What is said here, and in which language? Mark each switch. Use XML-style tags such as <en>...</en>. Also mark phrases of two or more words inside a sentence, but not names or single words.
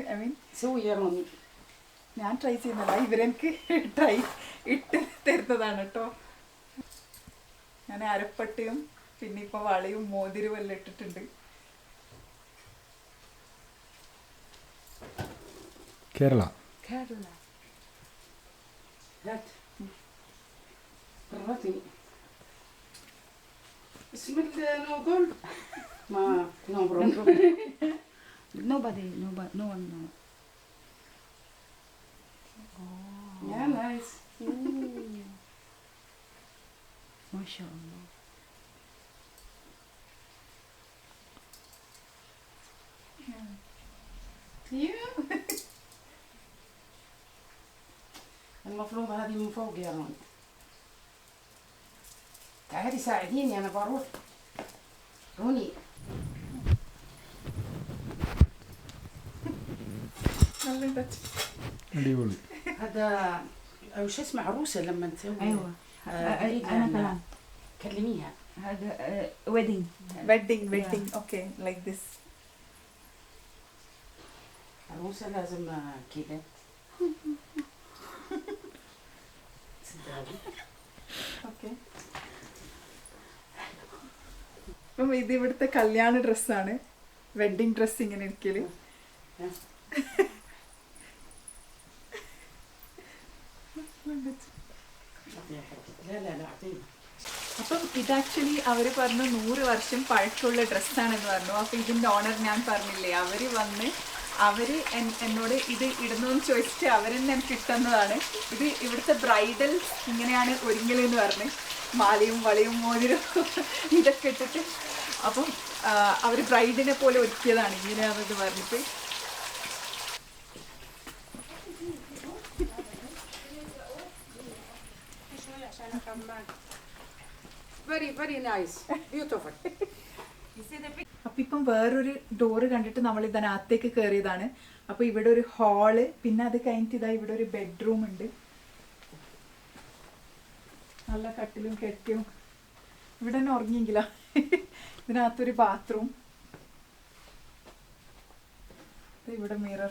<en>I mean</en> <ml>ഞാൻ ട്രൈ ചെയ്യുന്നതല്ല, ഇവരെനിക്ക് ട്രൈ ഇട്ട് തരുന്നതാണ് കേട്ടോ. ഞാൻ അരപ്പട്ടയും പിന്നെ ഇപ്പോൾ വളയും മോതിരവും എല്ലാം ഇട്ടിട്ടുണ്ട്. കേരള. Kerala.</ml> <ar>هات قراتي اسم نوغل ما</ar> <en>no problem. Nobody, no one know. Yeah, nice. MashaAllah. Yeah.</en> <ar>المفروض هذه من فوق يا روني. تعالي ساعديني أنا بروح. روني.</ar> <ml>അടിപൊളി.</ml> <ar>هذا وش اسمه عروسة لما تسوي. ايوه بعيد انا عنها. كمان كلميها. هذا ويدنج</ar> <en>wedding okay like this.</en> <ar>عروسة لازم كذا. صدقني.</ar> <ml>ഓക്കെ. അപ്പം ഇത് ഇവിടുത്തെ കല്യാണ ഡ്രസ്സാണ്.</ml> <en>wedding dress</en> <ml>ഇങ്ങനെ ഇരിക്കല്.</ml> <ar>لا لا لا أعطيني.</ar> <ml>അപ്പം ഇത് ആക്ച്വലി അവർ പറഞ്ഞു 100 വർഷം പഴക്കമുള്ള ഡ്രസ്സാണെന്ന് പറഞ്ഞു. അപ്പം ഇതിൻ്റെ ഓണർ ഞാൻ പറഞ്ഞില്ലേ, അവർ വന്ന് അവർ എന്നോട് ഇത് ഇടുന്നതെന്ന് ചോദിച്ചിട്ട് അവരെന്നെ എനിക്ക് ഇട്ടുന്നതാണ്. ഇത് ഇവിടുത്തെ ബ്രൈഡൽ ഇങ്ങനെയാണ് ഒരുങ്ങലെന്ന് പറഞ്ഞ് മാലയും വളയും മോതിരം ഇതൊക്കെ ഇട്ടിട്ട്. അപ്പം അവർ ബ്രൈഡിനെ പോലെ ഒരുക്കിയതാണ് ഇങ്ങനെയാണെന്ന് പറഞ്ഞിട്ട്.</ml> <en>Very very nice. Beautiful.</en> <ml>അപ്പം ഇപ്പം വേറൊരു ഡോറ് കണ്ടിട്ട് നമ്മൾ ഇതിനകത്തേക്ക് കയറിയതാണ്. അപ്പോൾ ഇവിടെ ഒരു ഹാള്, പിന്നെ അത് കഴിഞ്ഞിട്ട് ഇതാ ഇവിടെ ഒരു ബെഡ്റൂം ഉണ്ട്. നല്ല കട്ടിലും കെട്ടിയും ഇവിടെ തന്നെ ഉറങ്ങിയെങ്കിലാ. ഇതിനകത്തൊരു ബാത്റൂം, ഇവിടെ മിറർ.</ml>